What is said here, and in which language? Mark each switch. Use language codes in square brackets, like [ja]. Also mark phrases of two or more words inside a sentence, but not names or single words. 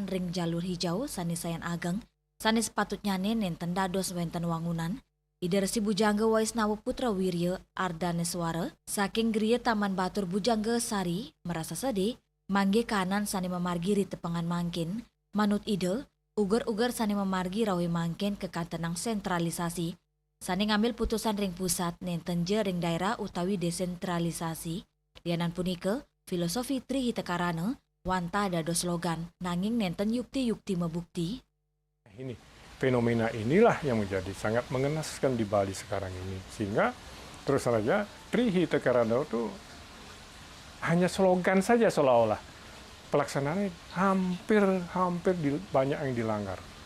[ban] ring jalur hijau sani sayan ageng sani sepatutnya nenten dados wenten wangunan ide resi bujangga Waisnawa Putra Wirya Ardaneswara saking griya Taman Batur Bujangga Sari [id] merasa sedih [ban] mangge kanan sani memargi ri tepengan mangkin manut ide uger-uger sani memargi rawi mangkin kekantenang sentralisasi sani ngambil putusan ring pusat nenten je ring daerah utawi desentralisasi. Lianan punika, filosofi trihita karana, wanta dados slogan, nanging nenten yukti-yukti mebukti. [id] Ini fenomena inilah yang menjadi sangat mengenaskan di Bali sekarang ini. Sehingga terus saja trihita karana itu hanya slogan saja seolah-olah. Pelaksanaannya hampir banyak yang dilanggar.